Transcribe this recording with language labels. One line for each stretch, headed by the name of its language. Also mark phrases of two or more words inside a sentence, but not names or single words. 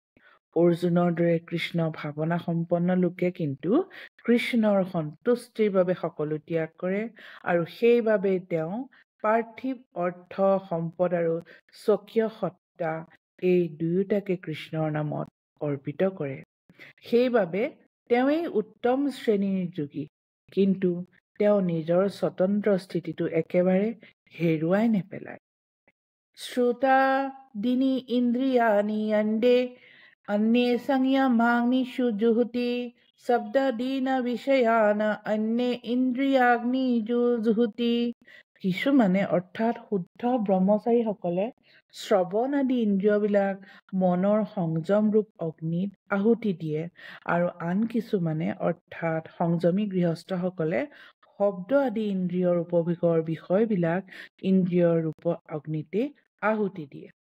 Assamese: অৰ্জুনৰ দৰে কৃষ্ণ ভাৱনা সম্পন্ন লোকে কিন্তু কৃষ্ণৰ সন্তুষ্টিৰ বাবে সকলো ত্যাগ কৰে আৰু সেইবাবে তেওঁ পাৰ্থিৱ অৰ্থ সম্পদ আৰু স্বকীয় সত্তা এই দুয়োটাকে কৃষ্ণৰ নামত অৰ্পিত কৰে। সেইবাবে তেওঁৱেই উত্তম শ্ৰেণীৰ যোগী, কিন্তু তেওঁ নিজৰ স্বতন্ত্ৰ স্থিতিটো একেবাৰে হেৰুৱাই নেপেলায়।
Sanskrit: শ্ৰোতাদীনি ইন্দ্ৰিয়াণি अन्ये संयमाग्निषु जुहुति শব্দাদীনা বিষয়ান अन्ये ইন্দ্ৰিয়াগ্নিষু জুহুতি।
Assamese: কিছুমানে অৰ্থাৎ শুদ্ধ ব্ৰহ্মচাৰীসকলে শ্ৰৱণ আদি ইন্দ্ৰিয়বিলাক মনৰ সংযম ৰূপ অগ্নিত আহুতি দিয়ে আৰু আন কিছুমানে অৰ্থাৎ সংযমী গৃহস্থসকলে শব্দ আদি ইন্দ্ৰিয়ৰ উপভোগৰ বিষয়বিলাক ইন্দ্ৰিয়ৰ ৰূপ অগ্নিতে আহুতি দিয়ে।